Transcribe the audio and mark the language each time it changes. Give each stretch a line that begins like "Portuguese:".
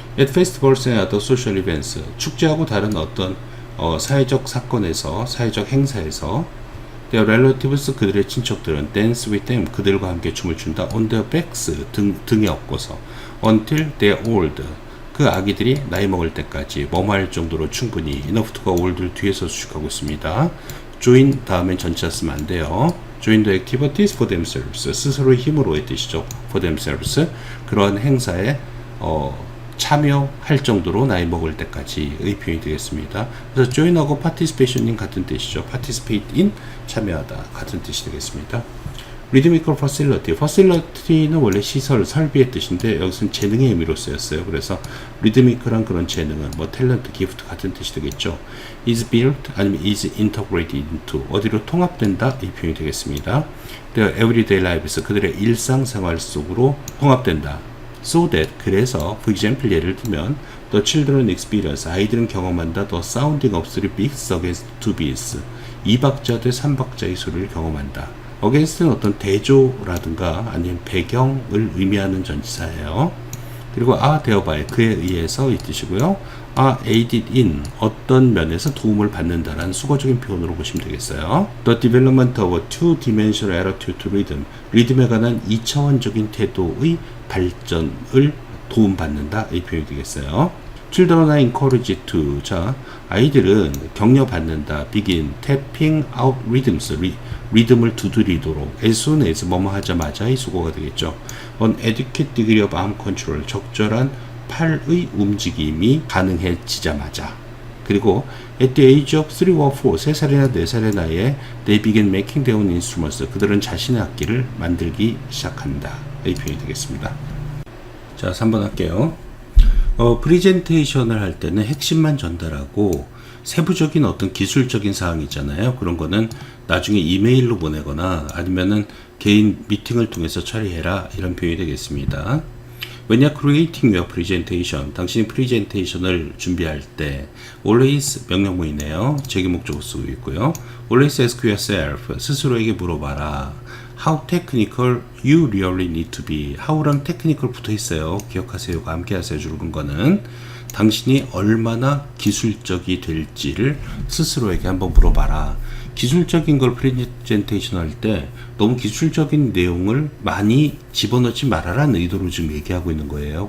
English: At festivals and other social events
Korean: 축제하고 다른 어떤 사회적 사건에서 사회적 행사에서
English: their relatives
Korean: 그들의 친척들은
English: dance with them
Korean: 그들과 함께 춤을 춘다.
English: on their backs
Korean: 등에 엎고서
English: until they are old
Korean: 그 아기들이 나이 먹을 때까지 뭐할 정도로 충분히
English: enough to
Korean: 가 old를 뒤에서 수식하고 있습니다. join 다음엔 전치사 쓰면 안 돼요.
English: join the activities for themselves
Korean: 스스로의 힘으로의 뜻이죠.
English: for themselves
Korean: 그런 행사에 참여할 정도로 나이 먹을 때까지의 표현이 되겠습니다. 그래서 join하고 participation인 같은 뜻이죠.
English: participate in
Korean: 참여하다 같은 뜻이 되겠습니다. rhythmical facility는 원래 시설, 설비의 뜻인데 여기서는 재능의 의미로 쓰였어요. 그래서 rhythmical한 그런 재능은 뭐 탤런트, 기프트 같은 뜻이 되겠죠.
English: is built
Korean: 아니면
English: is integrated into
Korean: 어디로 통합된다 이 표현이 되겠습니다.
English: their everyday lives
Korean: 그들의 일상생활 속으로 통합된다.
English: so that
Korean: 그래서
English: for example
Korean: 예를 들면
English: the children experience
Korean: 아이들은 경험한다
English: the sounding of three beats against two beats
Korean: 2박자 대 3박자의 소리를 경험한다. against는 어떤 대조라든가 아니면 배경을 의미하는 전치사예요. 그리고 thereby 그에 의해서 이 뜻이고요.
English: aided in
Korean: 어떤 면에서 도움을 받는다라는 수거적인 표현으로 보시면 되겠어요.
English: The development of a two-dimensional attitude to rhythm
Korean: 리듬에 관한 2차원적인 태도의 발전을 도움받는다 이 표현이 되겠어요.
English: Children are encouraged to
Korean: 자 아이들은 격려받는다.
English: begin tapping out rhythms
Korean: 리듬을 두드리도록
English: as soon as
Korean: 뭐뭐 하자마자의 수고가 되겠죠.
English: An adequate degree of arm control
Korean: 적절한 팔의 움직임이 가능해지자마자 그리고
English: at the age of 3 or 4
Korean: 3살이나 4살의 나이에
English: they begin making their own instruments
Korean: 그들은 자신의 악기를 만들기 시작한다 이 표현이 되겠습니다. 자 3번 할게요. 프리젠테이션을 할 때는 핵심만 전달하고 세부적인 어떤 기술적인 사항 있잖아요. 그런 거는 나중에 이메일로 보내거나 아니면은 개인 미팅을 통해서 처리해라 이런 표현이 되겠습니다.
English: When you're creating your presentation,
Korean: 당신이 프리젠테이션을 준비할 때
English: always
Korean: 명령문이네요. 제기 목적어 쓰고 있고요.
English: Always ask yourself,
Korean: 스스로에게 물어봐라.
English: How technical you really need to be.
Korean: How랑 technical 붙어 있어요. 기억하세요가 함께 하세요. 주는 거는 당신이 얼마나 기술적이 될지를 스스로에게 한번 물어봐라. 기술적인 걸 프레젠테이션 할 때 너무 기술적인 내용을 많이 집어넣지 말아라는 의도로 지금 얘기하고 있는 거예요.